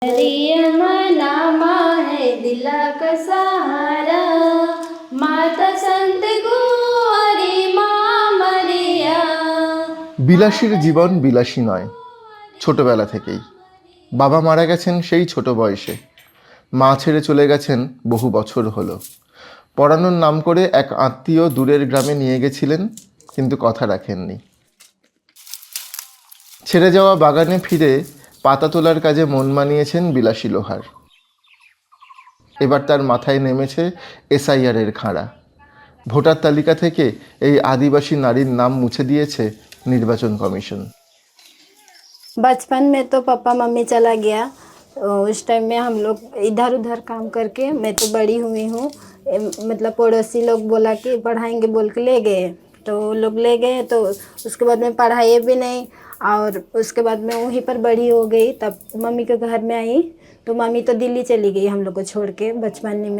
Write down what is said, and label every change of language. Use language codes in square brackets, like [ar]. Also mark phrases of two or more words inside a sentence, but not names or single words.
[hi] मरियम नामा है दिला का सहारा, माता संत गोरी माँ मरिया। [bn] বিলাসীর জীবন বিলাসী নয়, ছোটবেলা থেকেই। বাবা মারা গেছেন সেই ছোট বয়সে, মা ছেড়ে চলে গেছেন বহু বছর হলো। পড়ানোর নাম করে এক আত্মীয় দূরের গ্রামে নিয়ে গেছিলেন, কিন্তু কথা রাখেননি। ছেড়ে যাওয়া বাগানে ফিরে পাতা তোলার কাজে মন মানিয়েছেন বিলাসী লোহার। এবার তার মাথায় নেমেছে এসআইআরের খাঁড়া। ভোটার তালিকা থেকে এই আদিবাসী নারীর নাম মুছে দিয়েছে নির্বাচন কমিশন। [hi] बचपन में तो पापा मम्मी चला गया, उस टाइम में हम लोग इधर उधर काम करके मैं तो बड़ी हुई हूँ। मतलब पड़ोसी लोग बोला कि पढ़ाएंगे बोल के ले गए, तो लोग ले गए तो उसके बाद में पढ़ाए भी नहीं। और उसके बाद में वहीं पर बड़ी हो गई, तब मम्मी के घर में आई तो मम्मी तो दिल्ली चली गई हम लोग को छोड़ के बचपन में।